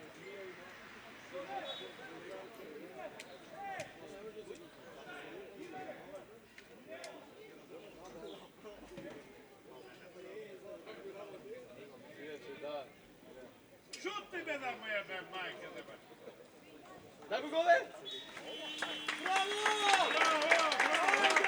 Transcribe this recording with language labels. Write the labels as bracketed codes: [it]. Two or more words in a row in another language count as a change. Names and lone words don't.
[sr] Šuti me da mu jebem, majke zebe! [mk] Дай го голе! [sr] Bravo! Bravo, bravo!